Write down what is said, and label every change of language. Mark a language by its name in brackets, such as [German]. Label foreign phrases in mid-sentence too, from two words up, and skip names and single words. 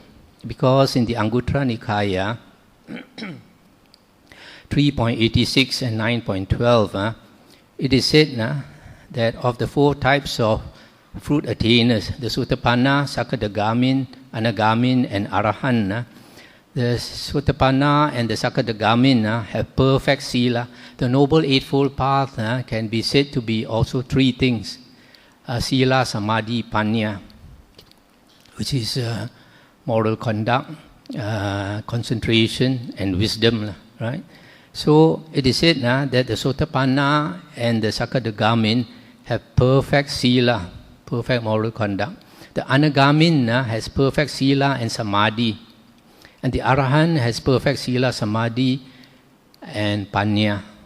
[English] Because in the Anguttara Nikaya 3.86 and 9.12, it is said that of the four types of fruit attainers, the Sotāpanna, Sakadagamin, Anagamin, and Arahant, the Sotāpanna and the Sakadagamin have perfect sila. The Noble Eightfold Path can be said to be also three things: [Pali] sila, samadhi, panya, [English] which is moral conduct, concentration, and wisdom, right? So it is said that the Sotāpanna and the Sakadagamin have perfect sila, perfect moral conduct. The Anagamin has perfect sila and samadhi, and the Arahant has perfect [Pali] sila, samadhi, [English] and panya.